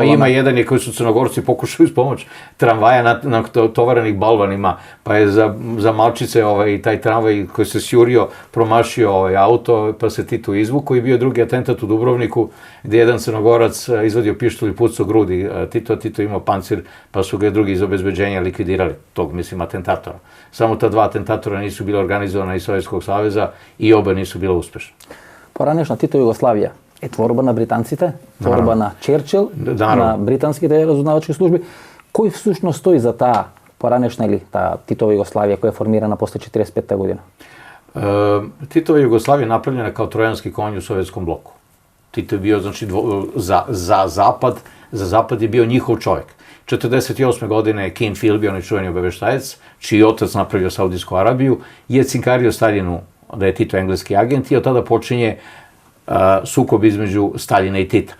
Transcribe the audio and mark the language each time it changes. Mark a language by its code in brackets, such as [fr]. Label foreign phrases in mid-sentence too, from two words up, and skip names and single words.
[sr] Ima jedan je koji su Crnogorci pokušali uz pomoć tramvaja na tovarenih balvanima, pa je za malčice taj tramvaj koji se sjurio promašio auto, pa se Tito izvukao. I bio drugi atentat u Dubrovniku, gdje jedan Crnogorac izvadio pištolj i pucao grudi Tito imao pancir, pa su ga drugi iz obezbeđenja likvidirali, tog, mislim, atentatora. Samo ta 2 atentatora nisu bila organizovana iz Sovjetskog saveza i oba nisu bila uspešna. [mk] Поранешна Тито Југославија е творба на британците, творба на Черчил, на британските разузнавачки служби. Кој всушност стои за таа поранешна или таа Титова Југославија која е формирана после 45-та година? [sr] Titova Jugoslavija je napravljena kao trojanski konj u sovjetskom bloku. Tito je bio, znači, za Zapad je bio njihov čovjek. 1948. godine Kim Philby, onaj čuveni obaveštajac, čiji otac napravio Saudijsku Arabiju, je cinkario Staljinu da je Tito engleski agent i od tada počinje sukob između Staljina i Tita.